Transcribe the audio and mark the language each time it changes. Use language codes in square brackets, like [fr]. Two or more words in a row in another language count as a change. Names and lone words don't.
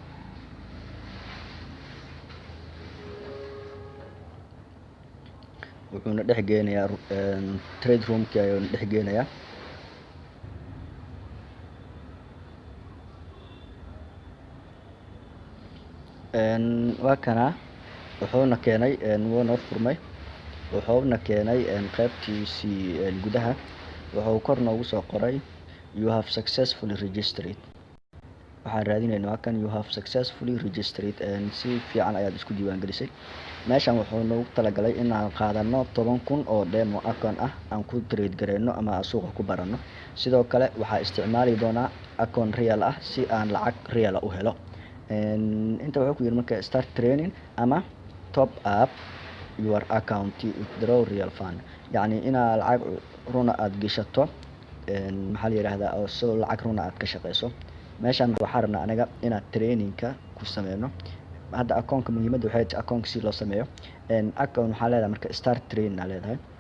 [so] wuxuuna dhex geenayaa [en] trade roomkii [so] ayuuna dhex geenayaa waa kana wuxuuna keenay wuuna furmay wuxuuna keenay qaybtiisii gudaha wuxuu kor noogu soo qoray [en] you have successfully registered [so] waxaan raadinaynaa waa kan [en] you have successfully registered [so] si fiican ayaad isku diiwaangelisay meeshan wuxuu noogu talagalay inaan qaadano 10,000 oo [en] demo account [so] ah aan ku trade gareyno ama aan suuqa ku barano sidoo kale waxaa isticmaali doonaa account real ah si aan lacag real ah u helo inta wuxuu ku yiri marka [en] start training [so] ama [en] top up your account to withdraw real fund [so] yani inaad lacag runa aad gashato maxaa la yiraahdaa oo soo lacag runa aad ka shaqeyso meeshan waxaan rabnaa anaga inaad trainingka ku sameyno hadda account muhiimadda waxay tahay account si loo sameeyo account waxaa leedahay marka [en] start training [so] aa leedahay